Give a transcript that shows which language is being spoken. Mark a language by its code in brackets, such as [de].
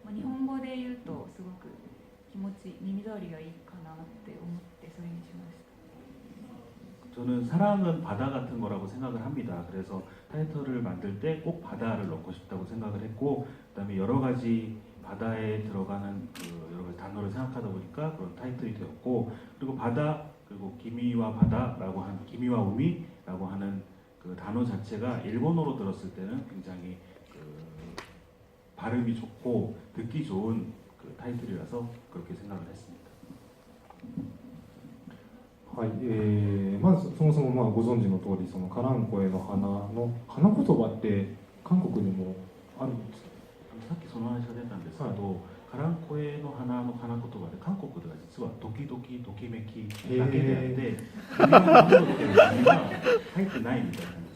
[ja] 日本語で言うとすごく気持ち耳障りがいいかなって思ってそれにしました。 [ko] 저는 사랑은 바다 같은 거라고 생각을 합니다. 그래서 타이틀을 만들 때 꼭 바다를 넣고 싶다고 생각을 했고, 그다음에 여러 가지 바다에 들어가는 여러 가지 단어를 생각하다 보니까 그런 타이틀이 되었고, 그리고 바다, 그리고 기미와 바다라고 하는, 기미와 우미라고 하는 그 단어 자체가 일본어로 들었을 때는 굉장히 발음이 좋고 듣기 좋은 그 타이틀이라서 그렇게 생각을 했습니다. [ja] はい、まずそもそもご存知の通り、そのカランコエの花の花言葉って韓国にもあるんですか？さっきその話が出たんですけど、カランコエの花の花言葉で韓国では実はドキドキときめきだけであって君が守るっていう意味は入ってないみたいなんです。